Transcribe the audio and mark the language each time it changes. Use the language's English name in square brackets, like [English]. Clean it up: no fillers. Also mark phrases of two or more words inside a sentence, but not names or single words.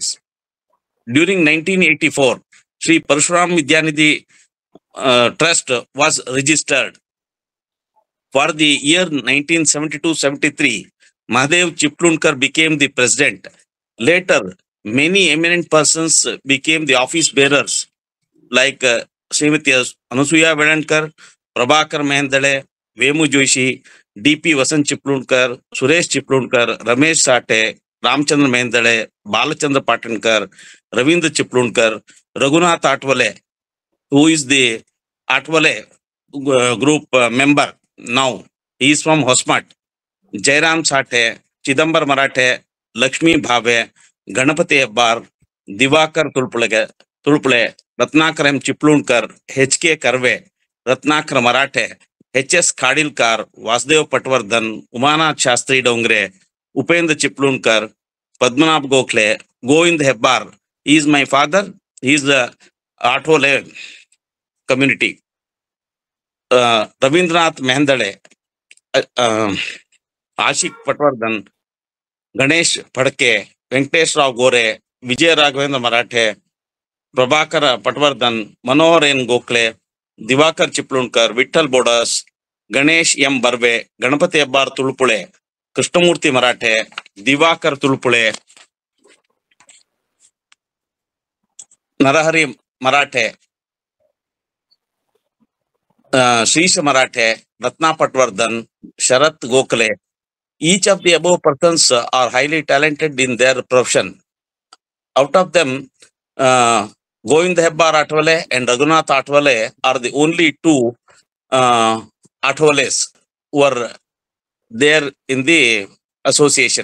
[English] During 1984, Sri Parashuram Vidyanidhi Trust was registered. For the year 1972-73, Mahadev Chiplundkar became the president. Later, many eminent persons became the office bearers, like Srimati Anasuya Vedankar, Prabhakar Mehendale, Vemu Joshi, D.P. Vasant Chiplundkar, Suresh Chiplundkar, Ramesh Sate, Ramchandra Mehendale, Balachandra Patankar, Ravindra Chiplundkar, Raghunath Athwale, who is the Athwale group member now. He is from Hosmat. Jairam Sate, Chidambar Marathe, Lakshmi Bhave, Ganapati Hebbar, Divakar Tulpule, Ratnakar M. Chiplundkar, H.K. Karve, Ratnakar Marathe, H.S. Khadilkar, Vasudev Patwardhan, Umanath Shastri Dongre, Upendra Chiplundkar, Padmanabh Gokhale, Govind Hebbar. He is my father. He is the Athwale community. Ravindranath Mehendale, Ashik Patwardhan, Ganesh Phadke, Venkatesh Rao Gore, Vijay Raghavendra Marathe, Prabhakar Patwardhan, Manohar N. Gokhale, Divakar Chiplundkar, Vittal Bodas, Ganesh M. Barve, Ganapati Hebbar Tulpule, Krishnamurti Marathe, Divakar Tulpule, Narahari Marathe, Srisha Marathe, Ratna Patwardhan, Sharat Gokhale. Each of the above persons are highly talented in their profession. Out of them, Govind Hebbar Athwale and Raghunath Athwale are the only two Athwales who are there in the association.